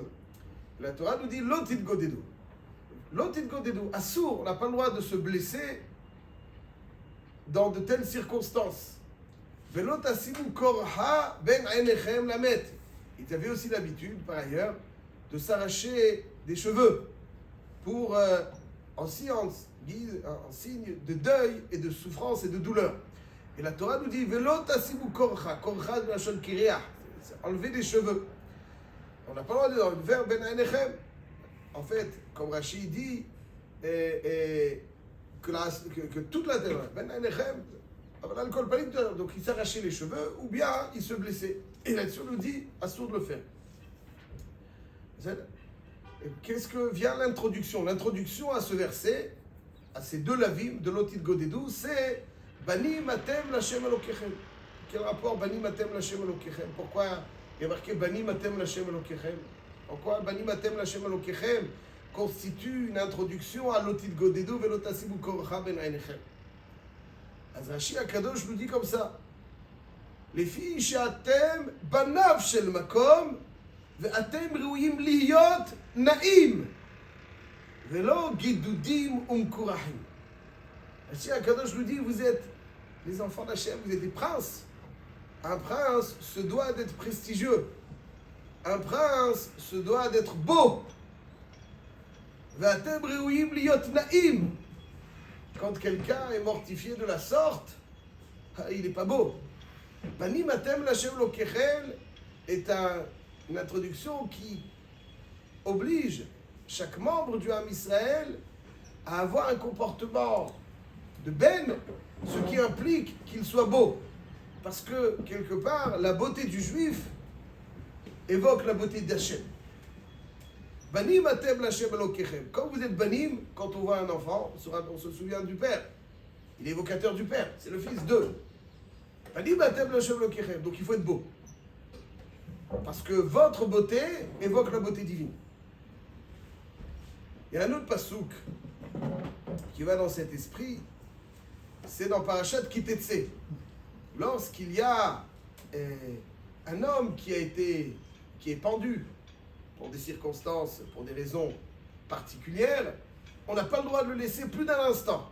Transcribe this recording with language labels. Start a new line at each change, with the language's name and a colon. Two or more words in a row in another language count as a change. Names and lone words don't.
French: La Torah nous dit
Hebrew: לא תתגודדו. לא תתגודדו, אסור,
French: on n'a pas le droit de se blesser dans de telles circonstances.
Hebrew: ולא תשימו קרחה בין עיניכם למת.
French: Ils avaient aussi l'habitude, par ailleurs, de s'arracher des cheveux pour, en signe de deuil et de souffrance et de douleur. Et la Torah nous dit
Hebrew: ולא תשימו קרחה, קרחה
French: de
Hebrew: לשון קריעה,
French: enlever des cheveux. On n'a pas le droit de le faire
Hebrew: בין עיניכם.
French: En fait, comme Rashi dit, que toute la terre,
Hebrew: בין עיניכם,
French: donc il s'arrachait les cheveux ou bien il se blessait. Et là-dessus on nous dit assour de le faire. Qu'est-ce que vient l'introduction? L'introduction à ce verset, à ces deux lavim de
Hebrew: לא תתגודדו,
French: c'est
Hebrew: בנים אתם לה' אלוקיכם.
French: Quel rapport
Hebrew: בנים אתם לה' אלוקיכם?
French: Pourquoi il y a marqué
Hebrew: בנים אתם לה' אלוקיכם?
French: Pourquoi
Hebrew: בנים אתם לה' אלוקיכם
French: constitue une introduction à
Hebrew: לא תתגודדו ולא תשימו קרחה בין עיניכם? אז רש"י הקדוש
French: nous dit comme ça,
Hebrew: לפי שאתם בניו של מקום ואתם ראויים להיות נאים ולא גידודים ומקורחים. רש"י הקדוש
French: nous dit, vous êtes les enfants d'Hachem, vous êtes des princes. Un prince se doit d'être prestigieux. Un prince se doit d'être beau.
Hebrew: ואתם ראויים להיות נאים.
French: Quand quelqu'un est mortifié de la sorte, il n'est pas beau.
Hebrew: בנים אתם לה' אלוקיכם
French: est une introduction qui oblige chaque membre du
Hebrew: עם ישראל
French: à avoir un comportement de ben, ce qui implique qu'il soit beau. Parce que, quelque part, la beauté du juif évoque la beauté d'Hachem.
Hebrew: בנים אתם לה' אלוקיכם.
French: Quand vous êtes banim, quand on voit un enfant, on se souvient du père. Il est évocateur du père, c'est le fils d'eux.
Hebrew: בנים אתם לה' אלוקיכם.
French: Donc il faut être beau. Parce que votre beauté évoque la beauté divine. Il y a un autre pasouk qui va dans cet esprit, c'est dans Parashat Kitetse. Lorsqu'il y a un homme qui est pendu, pour des circonstances, pour des raisons particulières, on n'a pas le droit de le laisser plus d'un instant.